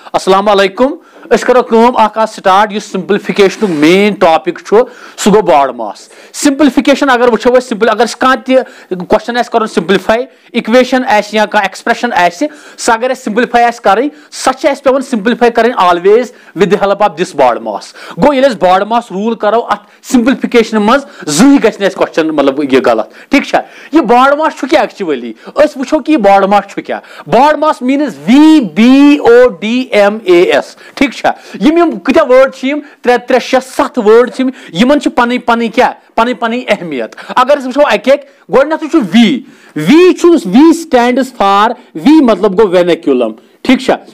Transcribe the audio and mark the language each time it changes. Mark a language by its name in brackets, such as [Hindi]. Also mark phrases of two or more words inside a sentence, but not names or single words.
[Arabic] السلام علیکم. [Kashmiri] اس کرو کام اکھ سٹارٹ یس سمپلفکیشن [English] main topic [Kashmiri] سہ گو باڈ ماس سمپلفکیشن اگر وچھو سمپل اگر کانٛہہ کوسچن آسہِ کرُن [English] simplify equation [Kashmiri] آسہِ یا کانٛہہ ایکسپریشن آسہِ سۄ اگر اَسہِ سمپلفائی آسہِ کرٕنۍ سۄ چھِ اَسہِ پیوان سمپلفائی کرٕنۍ [English] always with the help of this [Kashmiri] باڈ ماس گوٚو ییٚلہِ أسۍ باڈ ماس روٗل کرو اتھ سمپلفکیشن منٛز زٕہٕنۍ گژھِ نہٕ اَسہِ کوسچن مطلب یہِ غلط ٹھیٖک چھا یہِ باڈ ماس چھُ کیٛاہ ایکچُؤلی أسۍ وٕچھو کہِ یہِ باڈ ماس چھُ کیٛاہ باڈ ماس میٖنٕز VBODMAS ٹھیٖک چھا یِم کۭتیاہ وٲڈ چھِ یِم 3 3 6 7 وٲڈ چھِ یِمن چھِ پنٕنۍ پنٕنۍ کیٛاہ پنٕنۍ پنٕنۍ اہمیت اگر أسۍ وٕچھو اکہِ اکہِ گۄڈٕنیتھٕے چھُ وی چھُ وی [English] stands for [Kashmiri] وی مطلب گوٚو وینیکیولم ٹھیٖک چھا